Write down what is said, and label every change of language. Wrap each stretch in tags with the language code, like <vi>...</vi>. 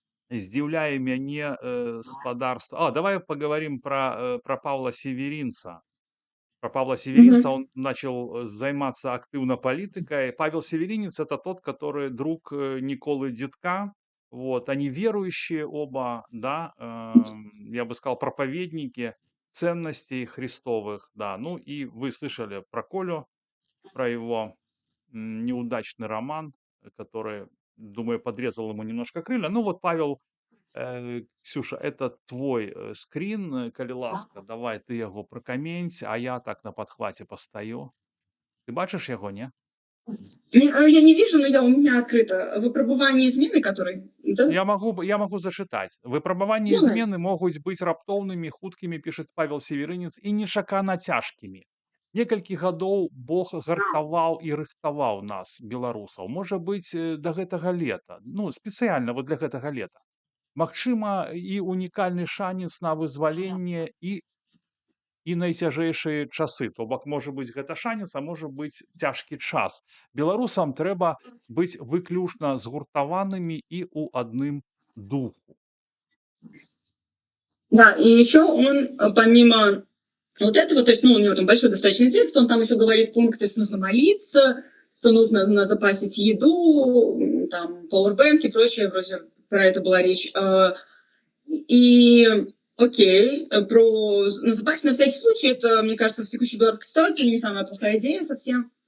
<be>Здзіўляе мяне спадарства.</be> <ru>Давай поговорим про Павла Северинца. Про Павла Северинца Мгм. он начал заниматься активно политикой. Павел Северинец — это тот, который друг Николы Дедка. Вот, они верующие оба, да, я бы сказал, проповедники ценностей христовых, да. Ну и вы слышали про Колю, про его неудачный роман, который, думаю, подрезал ему немножко крылья. Ну вот Павел, Ксюша, это твой скрин,</ru> <be>калі ласка, давай ты яго пракамень, а я так на падхваце пастаю. Ты бачыш яго, не?</be> <ru>Я не вижу, но у меня открыто. Выпробование измены, который... Да?</ru> <be>Я могу зачытаць. Выпрабаванні і</be> <ru>Делаешь?</ru> <be>змены могуць быць раптоўнымі, хуткімі, пішет Павел Северынец, і нечакана цяжкімі. Некалькі гадоў Бог гартаваў і рыхтаваў нас, беларусаў. Можа быць, да гэтага лета. Ну, спецыяльна вот для гэтага лета. Магчыма, і унікальны шанец на вызваленне і найцяжэйшыя часы. То бок, можа быць, гэта шанец, а можа быць цяжкі час. Беларусам трэба быць выключна згуртаванымі і ў адным духу.</be> <ru>Да, и еще он, помимо вот этого, то есть, у него там большой достаточно текст, он там еще говорит пункты, что нужно молиться, что нужно запасить еду, там, пауэрбэнк и прочее, вроде про это была речь. И окей, запасить на всякий случай, это, мне кажется, в текущей белорусской ситуации не самая плохая идея совсем.</ru>